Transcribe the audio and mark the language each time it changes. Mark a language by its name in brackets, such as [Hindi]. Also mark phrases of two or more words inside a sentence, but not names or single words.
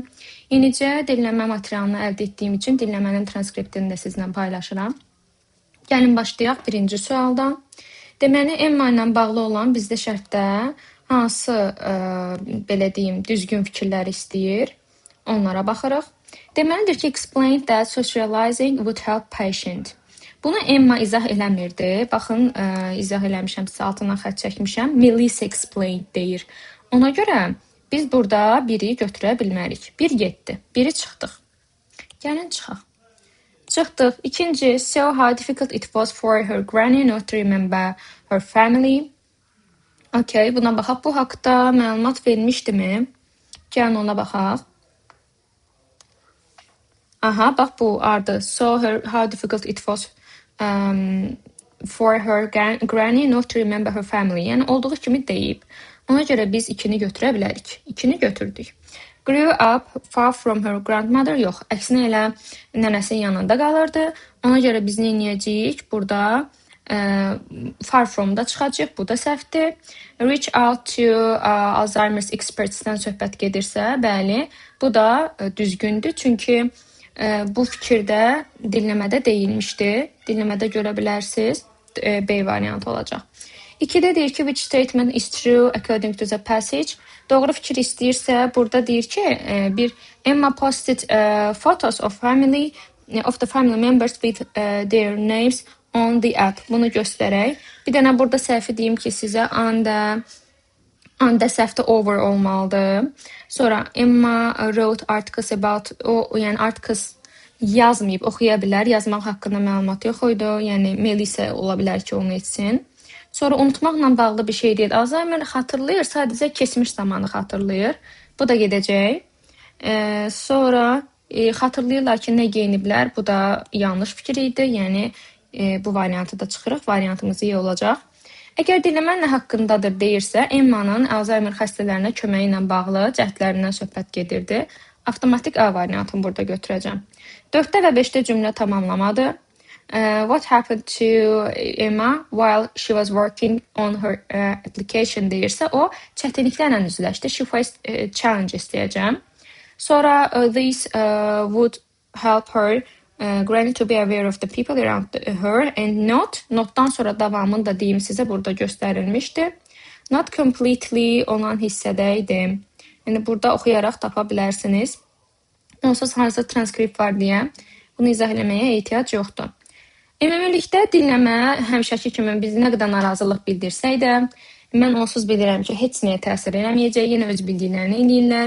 [Azerbaijani] İnicə dinləmə materialını əldə etdiyim üçün dinləmənin transkriptini də sizinlə paylaşıram. Gəlin başlayaq birinci sualdan. Deməli, Emma ilə bağlı olan bizdə şərtdə hansı belə deyim, düzgün fikirlər istəyir? Onlara baxırıq. Deməlidir ki, [English] explain that socializing would help patient. [Azerbaijani] Bunu Emma izah eləmirdi. Baxın, izah eləmişəm, sizə altından xətt çəkmişəm. Melissa explained deyir. Ona görə biz burada biri götürə bilmərik. Bir getdi, biri çıxdıq. Gəlin çıxaq. Çıxdıq. İkinci, [English] so how difficult it was for her granny not to remember her family. [Azerbaijani] Okay, buna baxaq. Bu haqda məlumat vermişdimi? Gəlin ona baxaq. Aha, bax bu ardı. [English] So how difficult it was for her granny not to remember her family. [Azerbaijani] Yəni olduğu kimi deyib. Ona görə biz ikini götürə bilərik. İkini götürdük. [English] Grew up far from her grandmother. [Azerbaijani] Yox, əksinə elə nənəsinin yanında qalırdı. Ona görə biz nə edəcəyik? Burada [English] far from- [Azerbaijani] da çıxacaq. Bu da səhvdir. [English] Reach out to Alzheimer's experts- [Azerbaijani] dən söhbət gedirsə, bəli, bu da düzgündür. Çünki bu fikirdə dinləmədə deyilmişdi. Dinləmədə görə bilərsiniz. B variantı olacaq. 2-də deyir ki, [English] which statement is true according to the passage. [Azerbaijani] Doğru fikir istəyirsə, burada deyir ki, bir [English] Emma posted photos of the family members with their names on the app. [Azerbaijani] Bunu göstərək. Bir dənə burada səhvi deyim ki, sizə and səhvdə over olmalıdır. [English] Sonra Emma wrote articles about, [Azerbaijani] yəni articles yazmayıb, oxuya bilər. Yazmaq haqqında məlumat yox idi. Yəni Melissa ola bilər ki, onu etsin. Sonra unutmaqla bağlı bir şey deyil. Alzheimer xatırlayır, sadəcə keçmiş zamanı xatırlayır. Bu da gedəcək. Sonra xatırlayırlar ki, nə geyiniblər. Bu da yanlış fikir idi. Yəni bu variantı da çıxırıq. Variantımız iyi olacaq. Əgər dinləmə nə haqqındadır deyirsə, Emma'nın Alzheimer xəstələrinə köməyi ilə bağlı cəhdlərindən söhbət gedirdi. Avtomatik A variantını burada götürəcəm. 4-də və 5-də cümlə tamamlamadır. [English] What happened to Emma while she was working on her application [Azerbaijani] deyirsə, o çətinliklərlə üzləşdi. [English] She faced challenges [Azerbaijani] deyəcəm. Sonra [English] this would help her granny to be aware of the people around her and [Azerbaijani] notdan sonra davamını da deyim sizə burada göstərilmişdi. [English] Not completely [Azerbaijani] olan hissədəydim. Yəni burada oxuyaraq tapa bilərsiniz. Onsuz harca transkript var deyə bunu izah eləməyə ehtiyac yoxdur. Ümumilikdə dinləmə həmişəki kimi biz nə qədər narazılıq bildirsək də, mən onsuz bilirəm ki, heç nəyə təsir eləməyəcək, yenə öz bildiklərini eləyirlər.